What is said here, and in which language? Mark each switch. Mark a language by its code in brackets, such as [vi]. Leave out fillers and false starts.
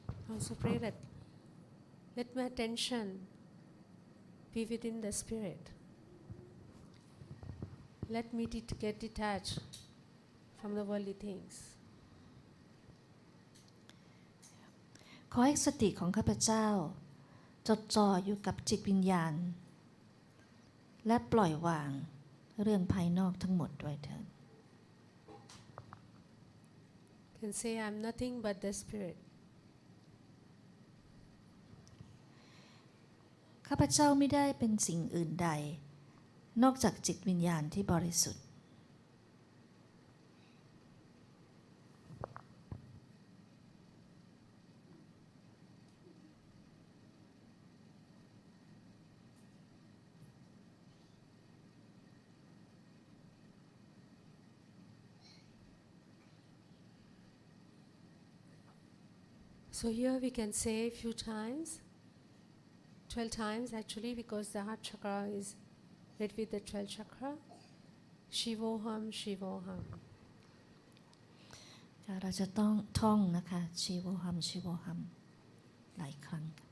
[en] Also pray that let my attention be within the Spirit. Let me get detached from the worldly things. [th] ขอให้สติของข้าพเจ้าจดจ่ออยู่กับจิตวิญญาณและปล่อยวางเรื่องภายนอกทั้งหมดด้วยเถิด [en] Can say I'm nothing but the Spirit. [th] ข้าพเจ้าไม่ได้เป็นสิ่งอื่นใดนอกจากจิตวิญญาณที่บริสุทธิ์ [en] So here we can say a few times, 12 times actually, because the heart chakra is read with the 12 chakra. [sa] Shivoham, Shivoham. [th] เราจะต้องท่องนะคะชีโวหัมชีโวหัมหลายครั้ง